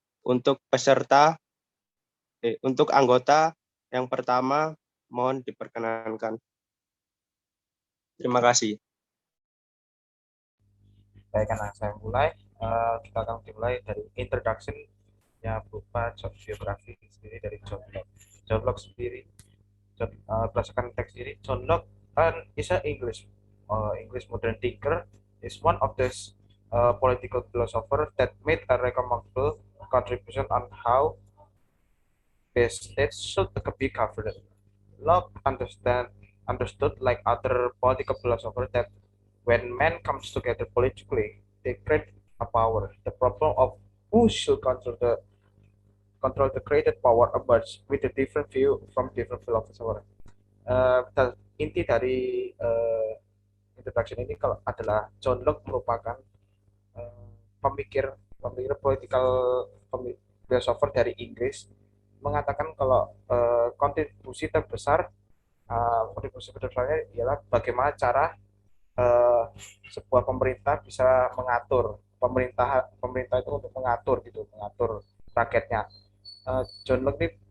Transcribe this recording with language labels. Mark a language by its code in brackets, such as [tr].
[id] Untuk anggota yang pertama, mohon diperkenalkan. Terima kasih. Baik, karena saya mulai, kita akan dimulai dari introduction-nya berupa biografi sendiri dari John Locke. John Locke sendiri, berdasarkan teks sendiri, [en] John Locke is an English modern thinker, is one of the political philosophers that made a remarkable contribution on how the state should be governed. Locke understood, like other political philosophers, that when men comes together politically, they create a power. The problem of who should control the created power emerge with a different view from different philosophers. [id] Inti dari introduction ini kalau adalah John Locke merupakan pemikir political philosopher dari Inggris, mengatakan kalau kontribusi terbesarnya ialah bagaimana cara sebuah pemerintah bisa mengatur pemerintah itu untuk mengatur rakyatnya. John Locke ini